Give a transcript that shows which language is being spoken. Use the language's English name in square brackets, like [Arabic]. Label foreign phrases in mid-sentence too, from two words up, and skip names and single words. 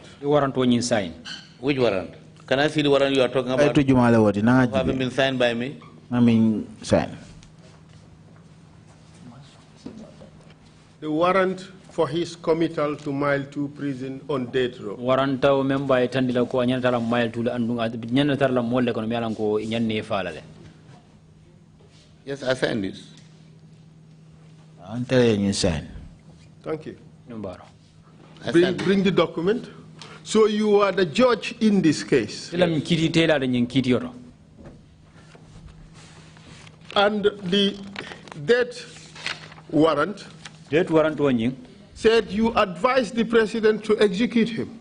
[English] The warrant when you sign. Which warrant? Can I see the warrant you are talking about? Haven't been signed by me? Sign. The warrant for his committal to Mile 2 prison on death row. [Mandingo] Warrant member etandila ko anyantala Mile 2 andunga nyantala molle kono mialan ko nyanne falale. [English] Yes, I signed this. Sign. Thank you. Bring the document. So you are the judge in this case. And the death warrant said you advised the president to execute him.